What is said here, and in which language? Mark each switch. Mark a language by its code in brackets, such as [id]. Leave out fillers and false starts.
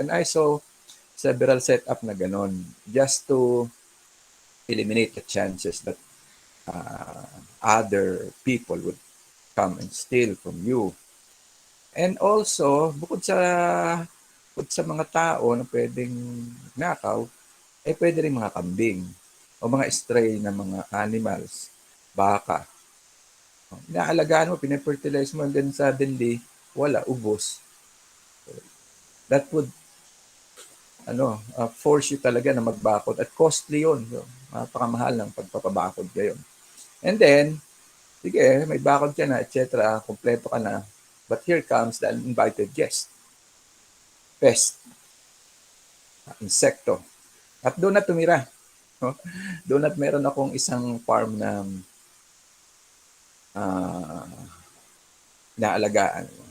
[en] And I saw several setup na ganon just to eliminate the chances that other people would come and steal from you. And also, [tl] bukod sa mga tao na pwedeng nakaw, pwede rin mga kambing o mga stray na mga animals, baka. Inaalagaan mo, pinafertilize mo, and then suddenly, wala, ubos. [en] That would force you talaga na magbakod. [tl] At costly yun. So, napakamahal ng pagpapabakod ngayon. And then, sige, may bakod ka na, etc. Kompleto ka na. [en] But here comes the uninvited guest. [tl] Pest. Insekto. At doon na tumira. Doon at meron akong isang farm na inaalagaan.